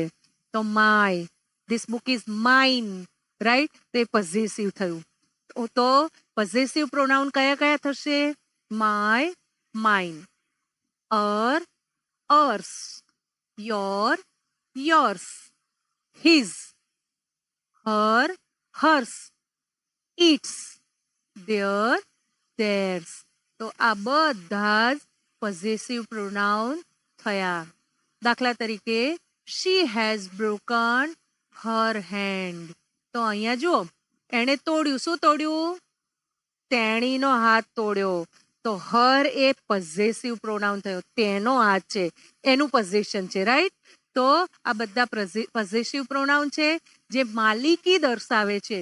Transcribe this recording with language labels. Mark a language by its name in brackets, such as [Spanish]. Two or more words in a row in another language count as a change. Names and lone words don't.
[English] તો my, this book is mine, right? [Gujarati] તો એ પઝેસિવ થયું. તો [English] possessive pronoun [Gujarati] કયા કયા થશે? [English] my, mine, our, ours, your, yours, his, her, hers, its, their, theirs. [Gujarati] તો આ બધા જ [English] possessive pronoun [Gujarati] થયા. દાખલા તરીકે [English] she has broken her hand. [Gujarati] તો અહીંયા જુઓ, એણે તોડ્યું. શું તોડ્યું? તેણીનો હાથ તોડ્યો. તો હર એ [English] possessive pronoun [Gujarati] થયો. તેનો હાથ છે, એનું પોઝેશન છે, રાઈટ? તો આ બધા [English] possessive pronoun [Gujarati] છે જે માલિકી દર્શાવે છે.